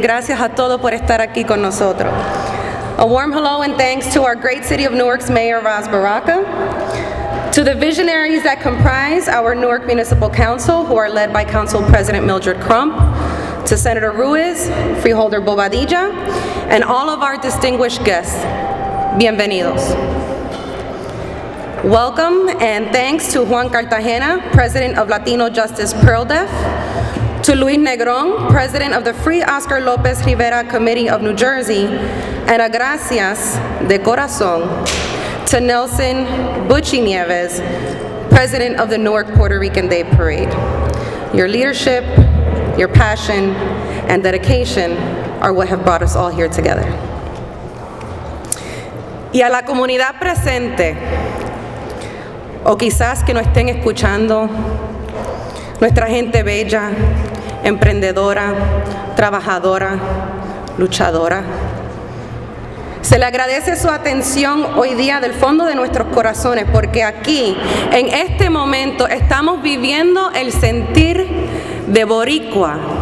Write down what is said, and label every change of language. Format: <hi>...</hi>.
<es>Gracias a todos por estar aquí con nosotros.</es> <en>A warm hello and thanks to our great city of Newark's Mayor, Ras Baraka, to the visionaries that comprise our Newark Municipal Council, who are led by Council President Mildred Crump, to Senator Ruiz, Freeholder Bobadilla, and all of our distinguished guests.</en> <es>Bienvenidos.</es> <en>Welcome and thanks to Juan Cartagena, President of Latino Justice PearlDeaf, to Luis Negron, President of the Free Oscar Lopez Rivera Committee of New Jersey, and a</en> <es>gracias de corazón</es> <en>to Nelson Bucci Nieves, President of the Newark Puerto Rican Day Parade. Your leadership, your passion, and dedication are what have brought us all here together.</en> <es>Y a la comunidad presente, o quizás que no estén escuchando, nuestra gente bella, emprendedora, trabajadora, luchadora. Se le agradece su atención hoy día del fondo de nuestros corazones, porque aquí, en este momento, estamos viviendo el sentir de boricua.</es>